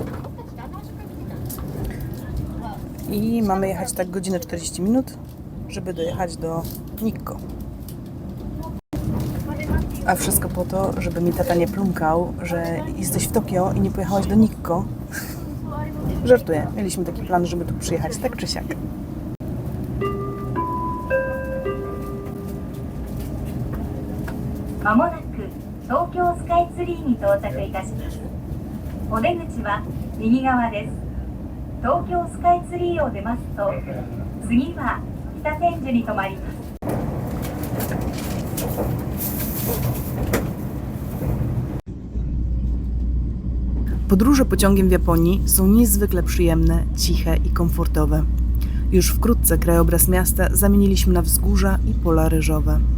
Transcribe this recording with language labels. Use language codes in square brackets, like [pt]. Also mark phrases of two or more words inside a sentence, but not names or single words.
[pl] I mamy jechać tak godzinę 40 minut, żeby dojechać do Nikko. A wszystko po to, żeby mi tata nie plumkał, że jesteś w Tokio i nie pojechałeś do Nikko. Żartuję. Mieliśmy taki plan, żeby tu przyjechać tak czy siak. [ja] まもなく東京スカイツリーに到着いたします。お出口は右側です。東京スカイツリーを出ますと、次は北千住に停まります。 [pl] Podróże pociągiem w Japonii są niezwykle przyjemne, ciche i komfortowe. Już wkrótce krajobraz miasta zamieniliśmy na wzgórza i pola ryżowe.